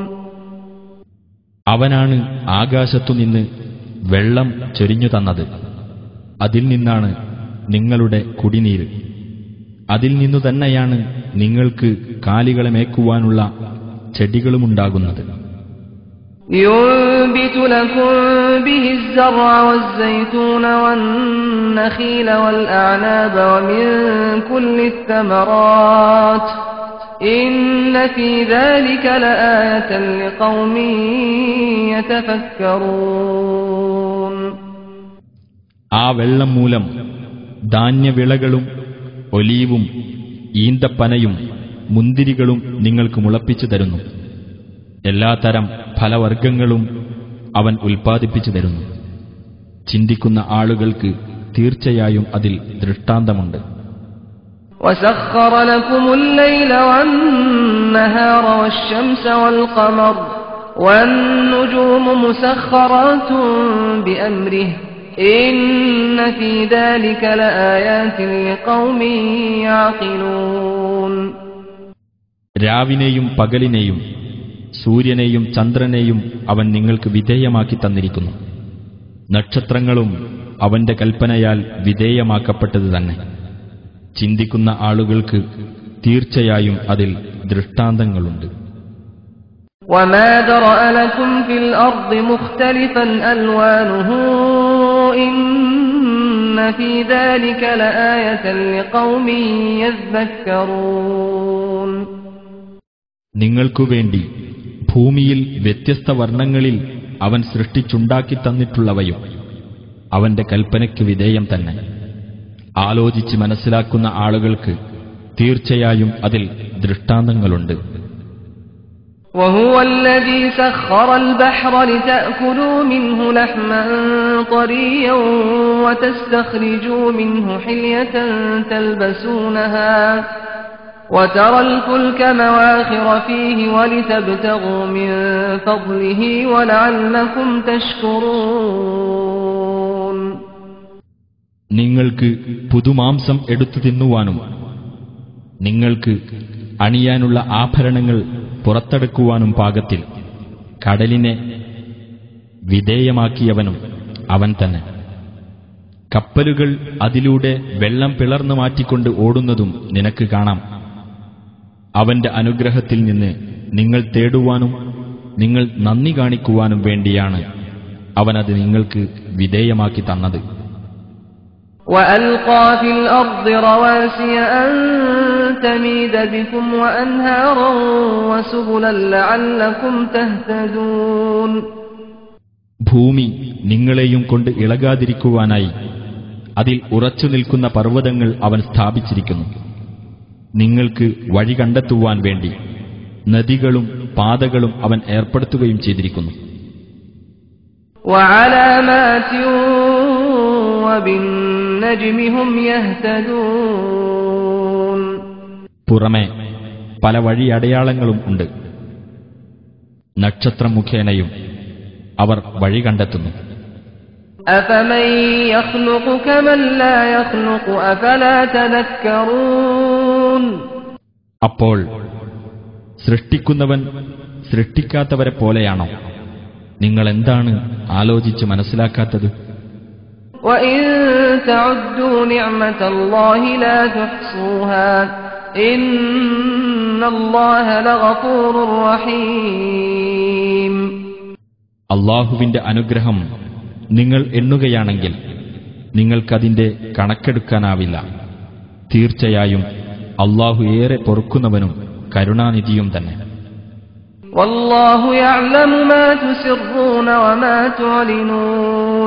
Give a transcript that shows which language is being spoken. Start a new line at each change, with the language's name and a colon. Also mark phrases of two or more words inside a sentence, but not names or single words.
Malayalam: അവനാണ് ആകാശത്തുനിന്ന് വെള്ളം ചൊരിഞ്ഞു തന്നത്. അതിൽ നിന്നാണ് നിങ്ങളുടെ കുടിനീര്. അതിൽ നിന്നു തന്നെയാണ് നിങ്ങൾക്ക് കാലികളെ മേക്കുവാനുള്ള ചെടികളുമുണ്ടാകുന്നത്.
Arabic: يُنبت لكم به الزرع والزيتون والنخيل والأعناب ومن كل الثمرات إن في ذلك لآية لقوم يتفكرون.
Malayalam: ആ വെള്ളം മൂലം ധാന്യവിളകളും ഒലീവും ഈന്തപ്പനയും മുന്തിരികളും നിങ്ങൾക്ക് മുളപ്പിച്ചു തരുന്നു. എല്ലാത്തരം ഫലവർഗങ്ങളും അവൻ ഉൽപ്പാദിപ്പിച്ചു തരുന്നു. ചിന്തിക്കുന്ന ആളുകൾക്ക് തീർച്ചയായും അതിൽ ദൃഷ്ടാന്തമുണ്ട്.
Arabic: وسخر لكم الليل والنهار والشمس والقمر والنجوم مسخرات بأمره إن في ذلك لآيات لقوم يعقلون.
Malayalam: രാവിനെയും പകലിനെയും സൂര്യനെയും ചന്ദ്രനെയും അവൻ നിങ്ങൾക്ക് വിധേയമാക്കി തന്നിരിക്കുന്നു. നക്ഷത്രങ്ങളും അവന്റെ കൽപ്പനയാൽ വിധേയമാക്കപ്പെട്ടത് തന്നെ. ചിന്തിക്കുന്ന ആളുകൾക്ക് തീർച്ചയായും അതിൽ ദൃഷ്ടാന്തങ്ങളുണ്ട്.
Arabic: وما ذرأ لكم في الأرض مختلفا ألوانه إن في ذلك لآية لقوم يذكرون.
Malayalam: നിങ്ങൾക്കുവേണ്ടി ഭൂമിയിൽ വ്യത്യസ്ത വർണ്ണങ്ങളിൽ അവൻ സൃഷ്ടിച്ചുണ്ടാക്കി തന്നിട്ടുള്ളവയും അവന്റെ കൽപ്പനയ്ക്ക് വിധേയം തന്നെ. ആലോചിച്ച് മനസ്സിലാക്കുന്ന ആളുകൾക്ക് തീർച്ചയായും അതിൽ ദൃഷ്ടാന്തങ്ങളുണ്ട്.
Arabic: وهو الذي سخر البحر لتأكلوا منه لحما طريا وتستخرجوا منه حلية تلبسونها وترى الفلك مواخر فيه ولتبتغوا من فضله ولعلكم تشكرون.
Malayalam: നിങ്ങൾക്ക് പുതുമാംസം എടുത്തു തിന്നുവാനും നിങ്ങൾക്ക് അണിയാനുള്ള ആഭരണങ്ങൾ പുറത്തെടുക്കുവാനും പാകത്തിൽ കടലിനെ വിധേയമാക്കിയവനും അവൻ തന്നെ. കപ്പലുകൾ അതിലൂടെ വെള്ളം പിളർന്നു മാറ്റിക്കൊണ്ട് ഓടുന്നതും നിനക്ക് കാണാം. അവന്റെ അനുഗ്രഹത്തിൽ നിന്ന് നിങ്ങൾ തേടുവാനും നിങ്ങൾ നന്ദി കാണിക്കുവാനും വേണ്ടിയാണ് അവനത് നിങ്ങൾക്ക് വിധേയമാക്കി തന്നത്.
Arabic: وألقى في الأرض رواسي أن تميد بكم وأنهارا وسبلا لعلكم تهتدون.
Malayalam: ഭൂമി നിങ്ങളെയും കൊണ്ട് ഇളകാതിരിക്കുവാനായി അതിൽ ഉറച്ചു നിൽക്കുന്ന പർവ്വതങ്ങൾ അവൻ സ്ഥാപിച്ചിരിക്കുന്നു. നിങ്ങൾക്ക് വഴി കണ്ടെത്തുവാൻ വേണ്ടി നദികളും പാതകളും അവൻ ഏർപ്പെടുത്തുകയും ചെയ്തിരിക്കുന്നു.
Arabic: وعلامات وبالنجم هم يهتدون.
Malayalam: പുറമെ പല വഴിയടയാളങ്ങളും ഉണ്ട്. നക്ഷത്രം മുഖേനയും അവർ വഴി കണ്ടെത്തുന്നു.
Arabic: أفمن يخلق كمن لا يخلق أفلا تذكرون.
Malayalam: അപ്പോൾ സൃഷ്ടിക്കുന്നവൻ സൃഷ്ടിക്കാത്തവരെ പോലെയാണോ? നിങ്ങൾ എന്താണ് ആലോചിച്ച് മനസ്സിലാക്കാത്തത്?
Arabic: وإن تعدوا نعمة الله لا تحصوها إن الله لغفور رحيم.
Malayalam: അല്ലാഹുവിന്റെ അനുഗ്രഹം നിങ്ങൾ എണ്ണുകയാണെങ്കിൽ നിങ്ങൾക്കതിന്റെ കണക്കെടുക്കാനാവില്ല. തീർച്ചയായും അല്ലാഹു ഏറെ പൊറുക്കുന്നവനും കരുണാനിധിയും തന്നെ.
Arabic: والله يعلم ما تسرون وما تعلنون.